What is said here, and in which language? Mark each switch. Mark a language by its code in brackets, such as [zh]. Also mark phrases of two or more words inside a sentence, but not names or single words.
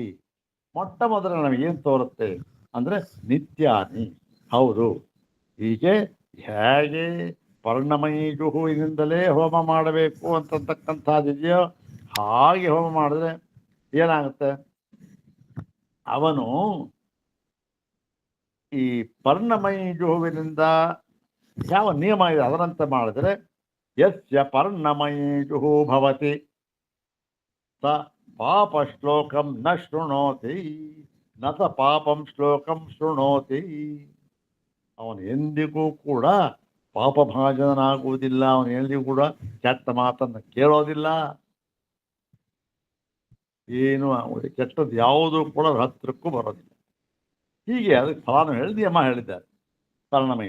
[kn] ಮೊಟ್ಟ ಮೊದಲು ನಮಗೇನು ತೋರುತ್ತೆ ಅಂದರೆ ನಿತ್ಯಾನಿ, ಹೌದು ಹೀಗೆ ಹೇಗೆ ಪರ್ಣಮಯಿ ಜುಹುವಿನಿಂದಲೇ ಹೋಮ ಮಾಡಬೇಕು ಅಂತಕ್ಕಂಥದ್ದಿದೆಯೋ ಹಾಗೆ ಹೋಮ ಮಾಡಿದ್ರೆ ಏನಾಗುತ್ತೆ, ಅವನು ಈ ಪರ್ಣಮಯಿ ಜುಹುವಿನಿಂದ ಯಾವ ನಿಯಮ ಇದೆ ಅದರಂತೆ ಮಾಡಿದ್ರೆ [sa] ಯಸ್ಯ ಪರ್ಣಮಯಿ ಜುಹು ಭವತಿ ಸ ಪಾಪ ಶ್ಲೋಕಂ ನ ಶೃಣೋತಿ ನ ಸ ಪಾಪಂ ಶ್ಲೋಕಂ ಶೃಣೋತಿ. [kn] ಅವನು ಎಂದಿಗೂ ಕೂಡ ಪಾಪಭಾಜನಾಗುವುದಿಲ್ಲ, ಅವನು ಎಂದಿಗೂ ಕೂಡ ಕೆಟ್ಟ ಮಾತನ್ನು ಕೇಳೋದಿಲ್ಲ, ಏನು ಆಗುವುದಿಲ್ಲ, ಕೆಟ್ಟದ್ದು ಯಾವುದೂ ಕೂಡ ಹತ್ತಿರಕ್ಕೂ ಬರೋದಿಲ್ಲ. ಹೀಗೆ ಅದಕ್ಕೆ ಫಲಾನು ಹೇಳಿ ನಿಯಮ ಹೇಳಿದ್ದಾರೆ ಪರ್ಣಮಯಿ.